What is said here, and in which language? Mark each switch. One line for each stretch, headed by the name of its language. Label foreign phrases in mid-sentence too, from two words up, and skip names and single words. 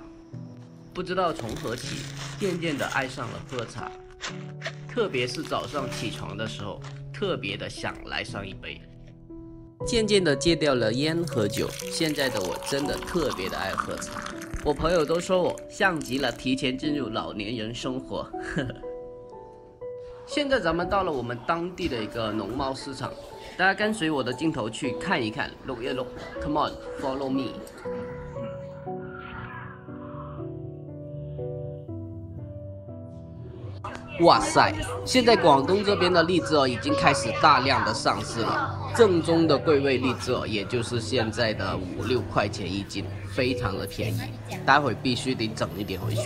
Chinese: 不知道從何起，漸漸的愛上了喝茶，特別是早上起床的時候，特別的想來上一杯。漸漸的戒掉了煙和酒，現在的我真的特別的愛喝茶。我朋友都說我像極了提前進入老年人生活。呵呵。現在咱們到了我們當地的一個農貿市場，大家跟隨我的鏡頭去看一看，錄一錄。
English: Come on, follow me。
Chinese: 哇塞，現在廣東這邊的荔枝已經開始大量的上市了，正宗的桂味荔枝也就是現在的5-6塊錢一斤，非常的便宜，待會必須得整一點回去。